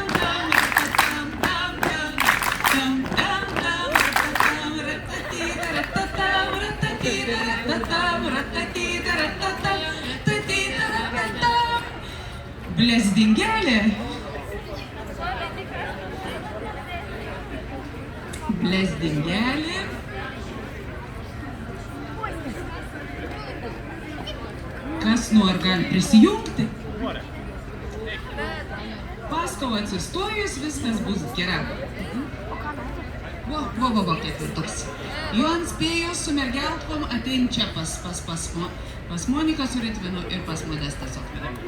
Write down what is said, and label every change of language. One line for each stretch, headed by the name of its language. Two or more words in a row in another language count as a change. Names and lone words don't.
Lithuanian: tam, tam, tam, tam, tam, tam, tam, ratatita, ratatam, ratatita, ratatam, ratatita, ratatam, ratatita, ratatam. Blezdingelė. Blezdingelė. Kas nori gali prisijungti? Paskau atsistojus, viskas bus gera. Va, kaip ir toks. Jo ant spėjo su mergeltvom atein čia pas Moniką su Ritvinu ir pas Modestą Sokvilienko.